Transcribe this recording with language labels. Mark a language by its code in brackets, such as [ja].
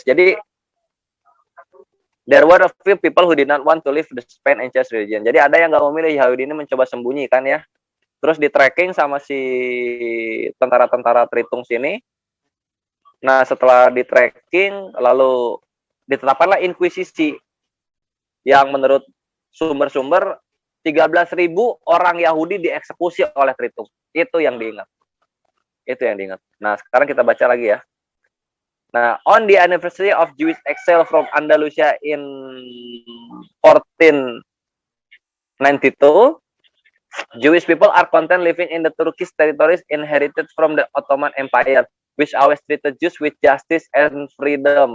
[en] Jadi there were a few people who did not want to leave the Spain and change religion. [id] Jadi ada yang nggak memilih, Yahudi ini mencoba sembunyi kan ya. Terus di tracking sama si tentara-tentara Tritung sini. Nah, setelah di tracking lalu ditetapkanlah inkuisisi yang menurut sumber-sumber 13.000 orang Yahudi dieksekusi oleh Tritung. Itu yang diingat. Nah, sekarang kita baca lagi ya. [en] Nah, on the anniversary of Jewish exile from Andalusia in 1492, Jewish people are content living in the Turkish territories inherited from the Ottoman Empire, which always treated Jews with justice and freedom.